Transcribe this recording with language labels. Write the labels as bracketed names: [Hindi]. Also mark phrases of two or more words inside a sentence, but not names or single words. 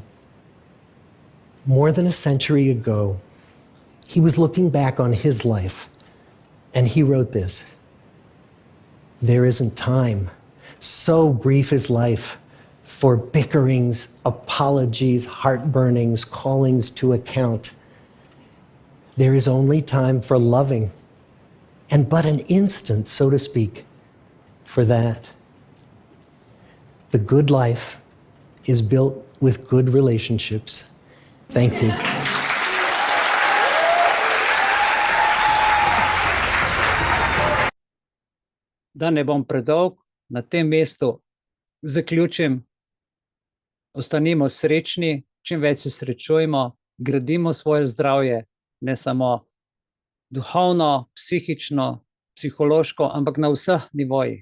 [English] More than a century ago, he was looking back on his life, and he wrote this: "There isn't time, so brief is life, for bickerings, apologies, heartburnings, callings to account. There is only time for loving, and but an instant, so to speak, for that. The good life is built with good relationships." Thank you. [Slovenian] Da ne bom predolg, na tem mestu zaključim. Ostanimo srečni, čim več se srečujmo, gradimo svoje zdravje, ne samo duhovno, psihično, psihološko, ampak na vseh nivojih.